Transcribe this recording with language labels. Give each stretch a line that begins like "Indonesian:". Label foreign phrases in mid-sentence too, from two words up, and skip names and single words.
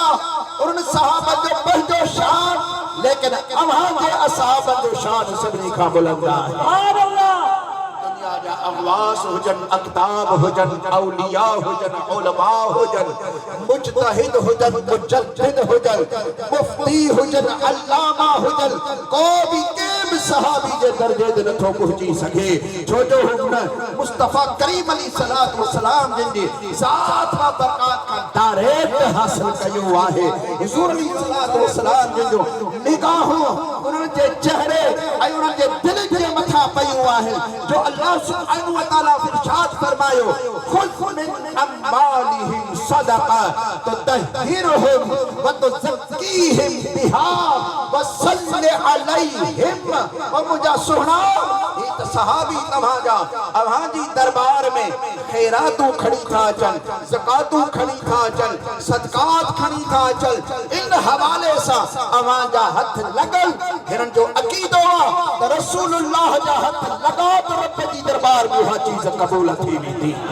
Sindhi: انهن صحابن جو پنهنجو شان، ليڪن اوهانجي اصحابن جو شان سڀني کان بلند آهي.
Arabic: سبحان الله.
Sindhi: دنيا جا اغواث هجن، اقطاب هجن، اولياء هجن، علماء هجن، مجتهد هجن، مجدد هجن، مفتي هجن، علامه هجن, ڪو ڀي ڪي به صحابي جي درجي تي نٿو پهچي سگهي ڇو جو هن مصطفىٰ ڪريم
Arabic: عليه الصلاة و السلام
Sindhi: جن جي ذات و برڪات کان ڊائريڪٽ حاصل ڪيو آهي حضور
Arabic: عليه الصلاة و السلام
Sindhi: جن جو نگاهون انهن جي چهري ۽ انهن جي دل جي مٿان پيون آهن جو
Arabic: الله سبحانه و تعالى
Sindhi: ارشاد فرمايو
Arabic: خذ من أموالهم صدقة تطهرهم و تزكيهم بها و صل عليهم
Sindhi: او منهنجا سهڻا هي ته صحابي توهانجا اوهانجي دربار ۾ خيراتون کڻي ٿا اچن زڪاتون کڻي ٿا اچن صدقات کڻي ٿا اچن ان حوالي سان اوهانجا هٿ لڳل هنن جو عقيدو آهي ته رسول الله جا هٿ لڳا ته رب جي دربار ۾ اها شيءِ قبول ٿي ويندي